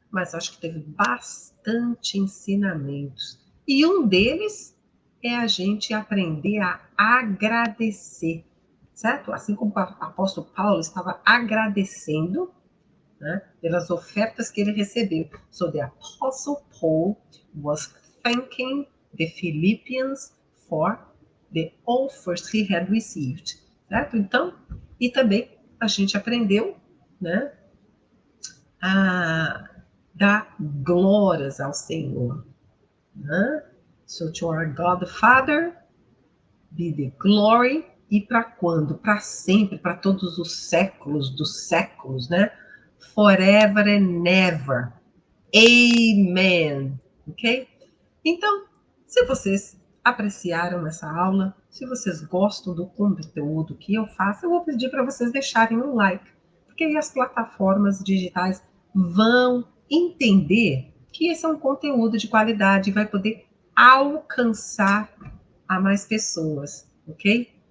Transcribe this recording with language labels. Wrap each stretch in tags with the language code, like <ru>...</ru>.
<pt>mas acho que teve bastante ensinamentos. E um deles é a gente aprender a agradecer, certo? Assim como o apóstolo Paulo estava agradecendo, né, pelas ofertas que ele recebeu.</pt> <en>So the apostle Paul was thanking the Philippians for the offers he had received,</en> <pt>certo? Então, e também a gente aprendeu, né, a dar glórias ao Senhor, né?</pt> <en>So to our God the Father be the glory.</en> <pt>E para quando? Para sempre, para todos os séculos dos séculos, né?</pt> <en>Forever and ever. Amen. Ok?</en> <pt>Então, se vocês apreciaram essa aula, se vocês gostam do conteúdo que eu faço, eu vou pedir para vocês deixarem um like, porque aí as plataformas digitais vão entender que esse é um conteúdo de qualidade e vai poder alcançar a mais pessoas, ok?</pt>